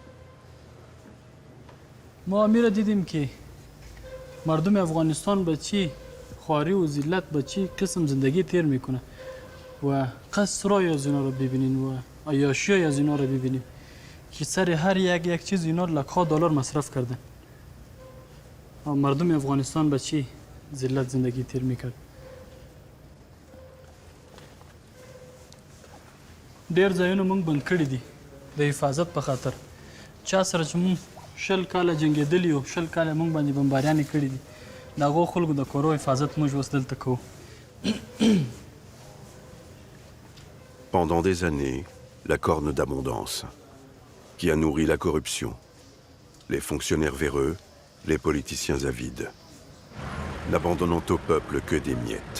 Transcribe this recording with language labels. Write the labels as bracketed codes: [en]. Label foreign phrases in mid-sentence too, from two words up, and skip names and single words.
[fa] ما امی را دیدیم که مردم افغانستان به چی خواری و ذلت به چی قسم زندگی تیر میکنه و قصرای از اینا رو ببینین و عیاشی از اینا رو ببینیم که سر هر یک چیز اینا لکها دلار مصرف کردن. مردم افغانستان به چی ذلت زندگی تیر میکرد. [ps] ډیر ځایونه مونږ بند کړي دي د حفاظت په خاطر. چا سره چې مونږ 20 کاله جنګېدلي یو 20 کاله مونږ باندې بمباریانې کړي دي د هغو خلکو د کورو حفاظت موږ اوس دلته کوو. [fr] Pendant des années, la corne d'abondance, qui a nourri la corruption, les fonctionnaires véreux, les politiciens avides, n'abandonnant au peuple que des miettes.